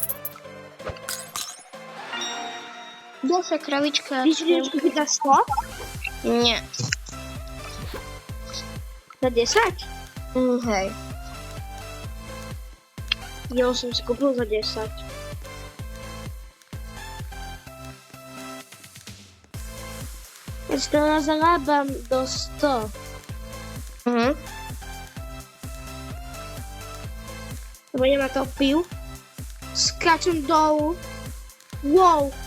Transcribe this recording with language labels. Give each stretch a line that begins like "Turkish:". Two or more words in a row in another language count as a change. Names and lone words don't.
Slovak: Ďalšia kravička. Ty si ideš kúpiť za 100? Nie. Za 10? Hej. Ja som si kúpil za 10.
Polish: Więc teraz zarabiam do 100. Mhm. Bo nie ma to pił. Skaczę do dołu. Wow!